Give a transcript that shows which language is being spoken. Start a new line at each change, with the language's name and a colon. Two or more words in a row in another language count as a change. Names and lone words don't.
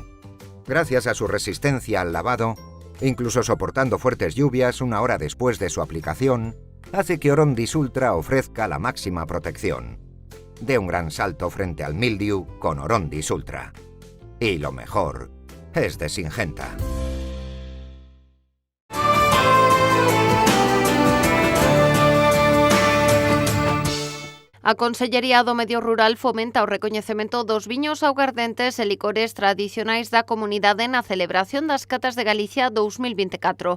Spanish: Gracias a su resistencia al lavado, incluso soportando fuertes lluvias 1 hora después de su aplicación, hace que Orondis Ultra ofrezca la máxima protección. De un gran salto frente al mildiu con Orondis Ultra. Y lo mejor es de Syngenta.
Galician: A Consellería do Medio Rural fomenta o recoñecemento dos viños augardentes e licores tradicionais da comunidade na celebración das Catas de Galicia 2024.